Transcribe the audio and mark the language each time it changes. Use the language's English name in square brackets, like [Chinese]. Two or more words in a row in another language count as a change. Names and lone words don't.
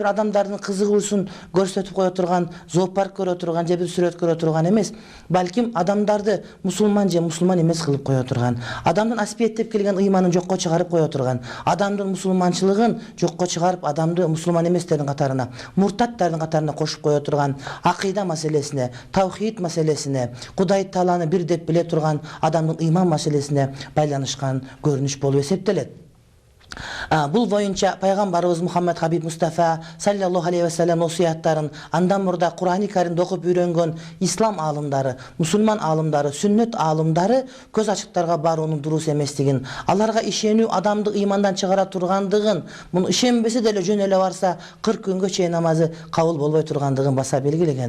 [Kyrgyz] адамдардын кызыгуусун көрсөтүп кое турган, зоопарк көрө турган же бир сүрөт көрө турган эмес, балким адамдарды мусулман же мусулман эмес кылып кое турган, адамдын аспиеттеп келген ыйманын жокко чыгарып кое турган, адамдын мусулманчылыгын жокко чыгарып адамды мусулман эместердин катарына, муртаттардын катарына кошуп кое турган, акыйда маселесине, тавхид маселесине, Кудай Тааланы бир деп биле турган адамдын ыйман маселесине байланышкан көрүнүш болуп эсептелет. Бул боюнча пайгамбарыбыз Muhammed Habib Mustafa [Arabic] صلى الله عليه وسلم [Kyrgyz] осуяттарын андан мурда Кур'ани Каримди окуп үйрөнгөн ислам аалымдары, мусулман аалымдары, сүннөт аалымдары көз ачыктарга баруунун дурус эместигин, аларга ишенүү адамды ыймандан чыгара тургандыгын, муну ишенбесе деле жөн эле барса 40 күнгө чейин намазы кабыл болбой тургандыгын баса белгилеген.